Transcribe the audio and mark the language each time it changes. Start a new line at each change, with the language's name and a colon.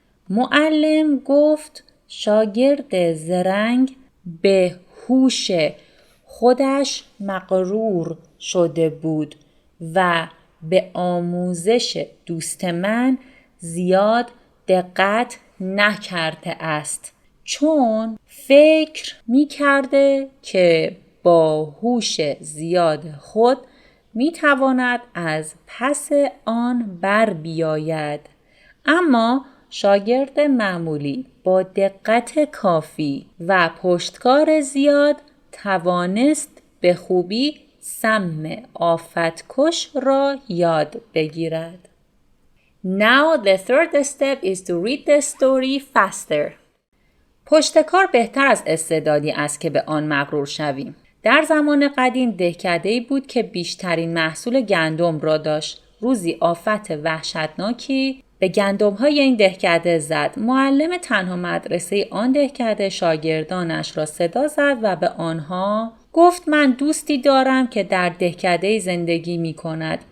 Persian: معلم گفت شاگرد زرنگ به هوش خودش مغرور شده بود و به آموزش دوست من زیاد دقت نکرده است، چون فکر می کرده که با هوش زیاد خود می تواند از پس آن بر بیاید. اما شاگرد معمولی با دقت کافی و پشتکار زیاد توانست به خوبی سم آفتکش را یاد بگیرد.
English: Now the third step is to read the story faster.
Persian: پشتکار بهتر از استعدادی است که به آن مغرور شویم. در زمان قدیم دهکده‌ای بود که بیشترین محصول گندم را داشت. روزی آفت وحشتناکی به گندم‌های این دهکده زد. معلم تنها مدرسه آن دهکده شاگردانش را صدا زد و به آنها گفت من دوستی دارم که در دهکده زندگی می کند.